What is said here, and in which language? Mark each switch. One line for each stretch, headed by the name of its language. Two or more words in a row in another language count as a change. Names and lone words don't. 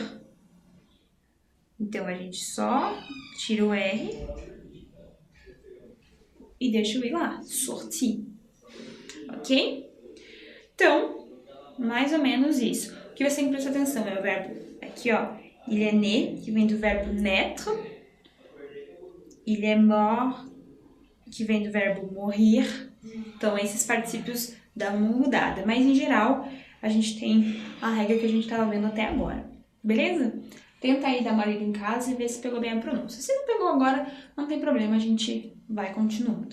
Portuguese: Então, a gente só tira o R e deixa o I lá. Sortir. Ok? Então, mais ou menos isso. O que você tem que prestar atenção é o verbo aqui, ó.
French: Il est né,
Portuguese: que vem do verbo
French: naître. Il est mort,
Portuguese: que vem do verbo mourir. Então, esses particípios dão uma mudada. Mas, em geral, a gente tem a regra que a gente estava vendo até agora. Beleza? Tenta aí dar uma lida em casa e ver se pegou bem a pronúncia. Se não pegou agora, não tem problema, a gente vai continuando.